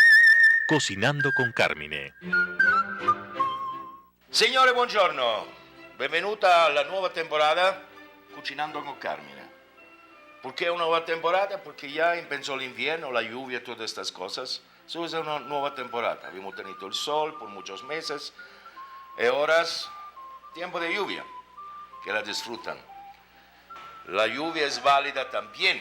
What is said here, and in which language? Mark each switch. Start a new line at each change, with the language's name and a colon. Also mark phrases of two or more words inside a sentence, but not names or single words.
Spanish: Cocinando con Carmine.
Italian: Signore, buongiorno. benvenuta alla nuova temporada Cucinando con Carmine.
Spanish: ¿Por qué una nueva temporada? Porque ya empezó el invierno, la lluvia, todas estas cosas. Eso es una nueva temporada. Habíamos tenido el sol por muchos meses y ahora es tiempo de lluvia, que la disfrutan. La lluvia es válida también.